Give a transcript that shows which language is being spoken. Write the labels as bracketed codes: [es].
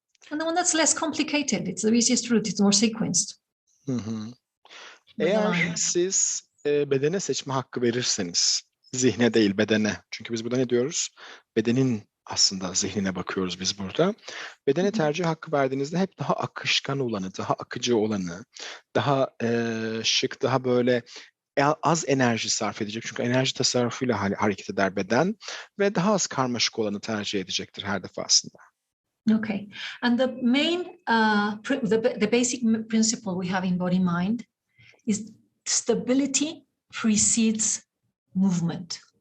[en] And the one that's less complicated, it's the easiest route, it's more sequenced. [tr] Eğer siz bedene seçme hakkı verirseniz, zihne değil bedene. Çünkü biz burada ne diyoruz? Bedenin aslında zihnine bakıyoruz biz burada. Bedene tercih hakkı verdiğinizde hep daha akışkan olanı, daha akıcı olanı, daha şık, daha böyle az enerji sarf edecek. Çünkü enerji tasarrufuyla hareket eder beden ve daha az karmaşık olanı tercih edecektir her defasında. [en] Okay, and the main, the basic principle we have in body mind is stability precedes movement.